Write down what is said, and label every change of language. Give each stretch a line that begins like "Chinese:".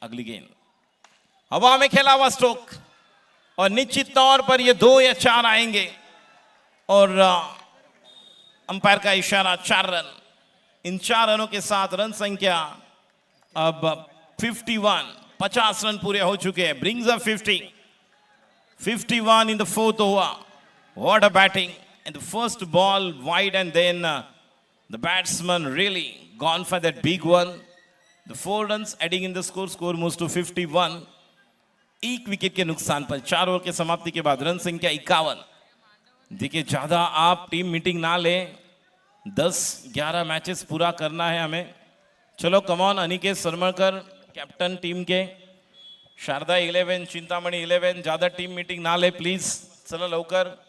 Hindi: अगली गेंद हवा में खेला हुआ स्ट्रोक और निश्चित तौर पर ये 2 या 4 आएंगे और अंपायर का इशारा 4 रन। इन 4 रनों के साथ रन संख्या अब 51, 50 रन पूरे हो चुके हैं।
English: Brings up 51 in the 4th over. What a batting! And the first ball wide and then the batsman really gone for that big one. The 4 runs adding in the score moves to 51.
Hindi: 1 wicket के नुकसान पर 4 over के समाप्ति के बाद run संख्या 51। देखिए ज्यादा आप टीम मीटिंग ना लें, 10-11 मैचेस पूरा करना है हमें। चलो कमॉन अनिकेत सरमणकर कैप्टन टीम के, शारदा 11, चिंतामणि 11, ज्यादा टीम मीटिंग ना ले प्लीज। चलो लवकर।